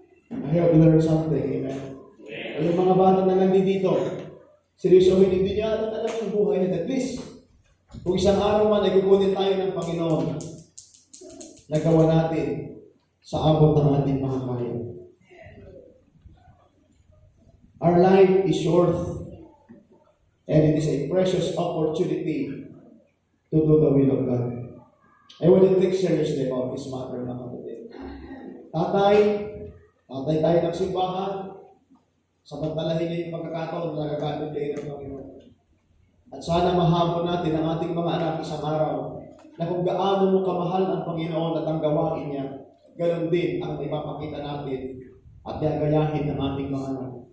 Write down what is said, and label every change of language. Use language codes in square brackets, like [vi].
[en] I have learned something, amen. [tl] Yung mga bata na nandito, seryosohin, hindi niya alam yung buhay nila. At least, kung isang araw man ay kukunin tayo ng Panginoon, nagawa natin sa abot ng ating mga kaya. [en] Our life is short and it is a precious opportunity to do the will of God. I want to take seriously about this matter, [tl] mga kapatid. Tatay tayo ng simbahan, samantalahin niya yung pagkakataon na nagagamit kayo ng Panginoon. At sana mahabol natin ang ating mga anak isang araw na kung gaano mo kamahal ang Panginoon at ang gawain niya, ganoon din ang ipapakita natin at gagayahin ng ating mga anak.